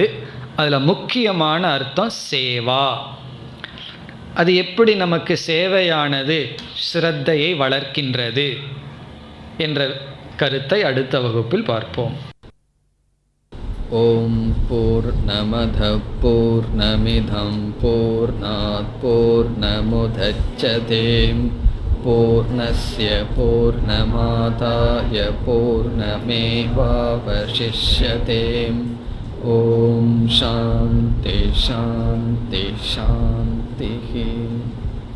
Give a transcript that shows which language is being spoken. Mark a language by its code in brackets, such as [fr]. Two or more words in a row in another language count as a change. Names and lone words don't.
[ta] அதில் முக்கியமான அர்த்தம் சேவா. அது எப்படி நமக்கு சேவையானது ஸ்ரத்தையை வளர்க்கின்றது என்ற கருத்தை அடுத்த வகுப்பில் பார்ப்போம். [sa] ॐ पूर्णमदः पूर्णमिदं पूर्णात् पूर्णमुदच्यते पूर्णस्य पूर्णमादाय पूर्णमेवावशिष्यते. ॐ शान्तिः शान्तिः शान्तिः.